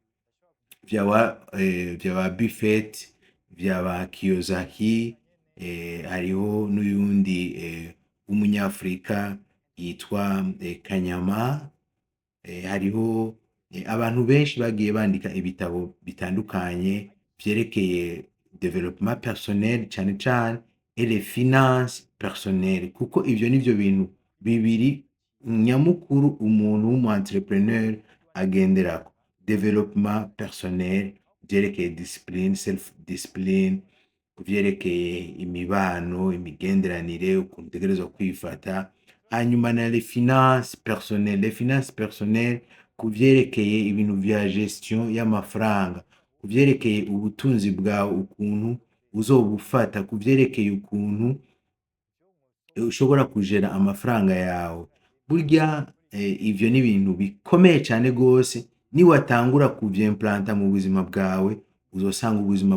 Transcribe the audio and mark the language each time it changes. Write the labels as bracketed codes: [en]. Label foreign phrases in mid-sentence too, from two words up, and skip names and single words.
[rn] vya ba Buffett, vya ba Kiyosaki, hariho n'uyundi w'umunyafrika yitwa Kanyama, hariho abantu benshi bagiye bandika ibitabo bitandukanye vyerekeye [fr] development personnel [rn] cane cane [fr] et les finances personnelles, [rn] kuko ivyo nivyo bintu bibiri nyamukuru umuntu w'umu-entrepreneur agenderako: [fr] development personnel, [rn] kuvyerekeye discipline, [en] self discipline, [rn] kuvyerekeye imibano, imigenderanire, ukuntu utegerezwa kwifata, hanyuma na [fr] les finances personnelles. Les finances personnelles [rn] kuvyerekeye ibintu vya gestion y'amafaranga, kuvyerekeye ubutunzi bwawe, ukuntu uzobufata, kuvyerekeye ukuntu ushobora kujera amafaranga yawe. Burya ivyo ni ibintu bikomeye cane gose, niwatangura kuvyimplanta mu buzima bwawe, uzosanga ubuzima